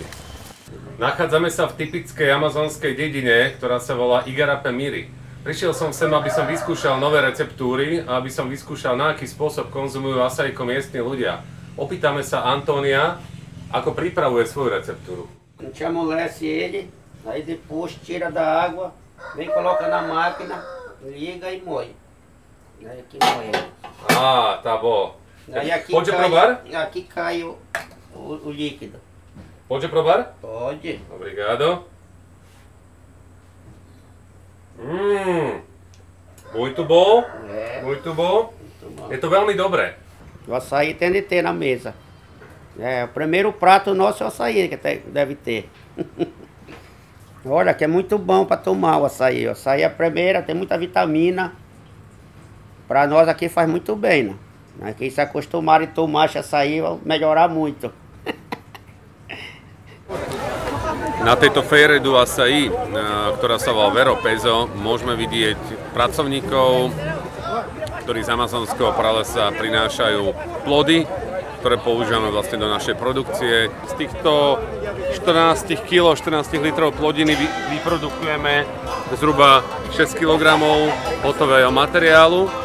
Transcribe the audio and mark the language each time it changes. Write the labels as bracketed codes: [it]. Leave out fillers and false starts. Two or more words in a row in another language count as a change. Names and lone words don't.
[sk] Nachádzame sa v typickej amazonskej dedine, ktorá sa volá Igarapé-Miri. Prišiel som sem, aby som vyskúšal nové receptúry a aby som vyskúšal, na aký spôsob konzumujú asajko miestni ľudia. Opýtame sa Antónia, ako pripravuje svoju receptúru. [pt] A gente amolece ele, aí depois tira da água, vem coloca na máquina, liga e moe. Aí aqui moe. Tá bom. Aí aqui Pode cai, provar? aqui cai o líquido. Pode provar? Pode. Obrigado. Muito bom. Muito bom. [sk] Je to veľmi dobré. [pt] O açaí tem de ter na mesa. O primeiro prato nosso é o açaí que deve ter. Olha, que é muito bom para tomar o açaí. O açaí é a primeira, tem muita vitamina. Para nós aqui faz muito bem, né? Quem se acostumar a tomar esse açaí vai melhorar muito. [sk] Na tejto Feira do Açaí, ktorá sa volá Vero Peso, môžeme vidieť pracovníkov, ktorí z amazonského pralesa prinášajú plody, ktoré používame vlastne do našej produkcie. Z týchto 14 kg, 14 litrov plodiny vyprodukujeme zhruba 6 kg hotového materiálu.